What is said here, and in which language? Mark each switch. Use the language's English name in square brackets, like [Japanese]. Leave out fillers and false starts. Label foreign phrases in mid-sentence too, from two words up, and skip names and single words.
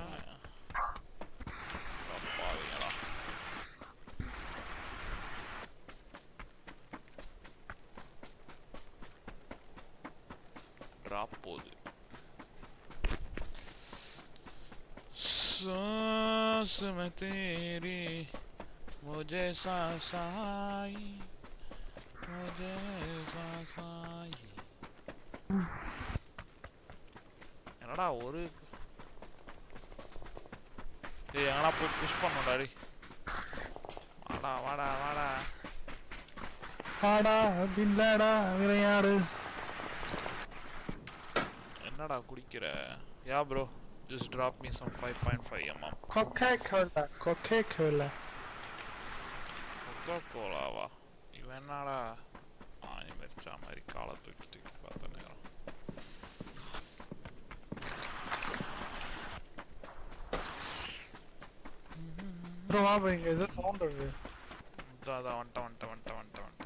[Tamil] ட்ராப் போகுது. [Hindi] सांस में तेरी मुझे सांस आई मुझे सासाई [Tamil] என்னடா ஒரு டேய் எங்கடா போய் புஷ் பண்ணனும்டா டேய் வாடா வாடா வாடா வாடா பின்னடா விளையாடு என்னடா குடிக்கிற யா ப்ரோ [English] just drop me some 5.5 mm [Tamil] Coca-Cola coca colaவா இவன் என்னடா ஆனி மரிச்சா மாதிரி காலை தூக்கிட்டு பார்த்த நேரம் ப்ரோ வா ப்ரோ இங்க ஏதோ சவுண்ட் வருது அதான் வந்துட்டேன்